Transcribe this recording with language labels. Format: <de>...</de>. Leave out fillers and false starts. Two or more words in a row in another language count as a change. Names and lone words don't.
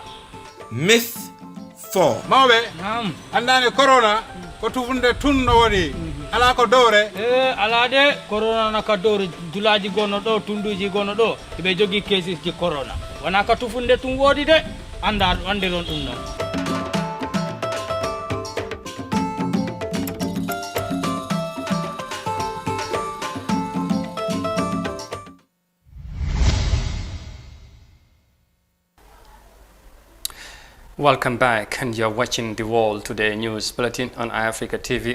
<en>Myth 4.</en> <ff>Mawbe andane corona ko tufunde tunno woni ala ko dore alade corona na ka dore dulaji gono do tunduji gono do be jogi cases ji corona wana ka tufunde tun wodi de anda ande ron dum non.</ff> <en>Welcome back, and you're watching the World Today News Bulletin on iAfrica TV.</en>